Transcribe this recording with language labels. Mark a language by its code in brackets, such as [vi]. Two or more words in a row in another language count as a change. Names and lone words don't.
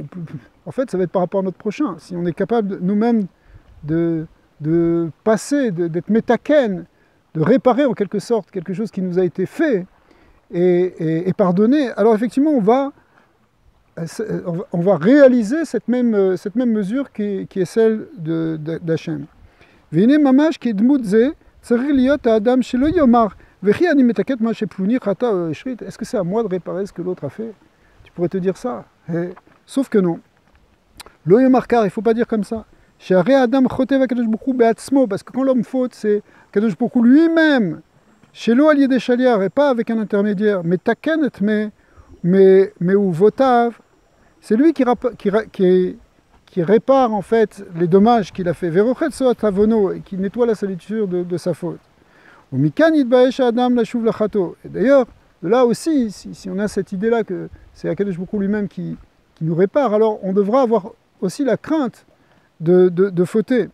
[fr] En fait, ça va être par rapport à notre prochain. Si on est capable nous-mêmes de passer, d'être métaken, de réparer en quelque sorte quelque chose qui nous a été fait et pardonné, alors effectivement on va réaliser cette même mesure qui est celle d'Hachem. [he] והנה ממש כדמות זה צריך להיות האדם שלא יאמר וכי אני מתקן מה שפלוני חטא או השחית. [fr] Est-ce que c'est à moi de réparer ce que l'autre a fait? Tu pourrais te dire ça. Sauf que non. [he] לא יאמר [fr] car, il ne faut pas dire comme ça. [he] שהרי האדם חוטא והקדוש ברוך הוא בעצמו, [fr] parce que quand l'homme faute, c'est הקדוש ברוך הוא lui-même, [he] שלא על ידי שליח, [fr] et pas avec un intermédiaire, [he] מתקן את מעוותיו, [fr] c'est lui qui répare en fait les dommages qu'il a fait, et qui nettoie la salissure de sa faute. Et d'ailleurs, de là aussi, si on a cette idée-là que c'est Akadosh Baruch Hu lui-même qui nous répare, alors on devra avoir aussi la crainte de fauter.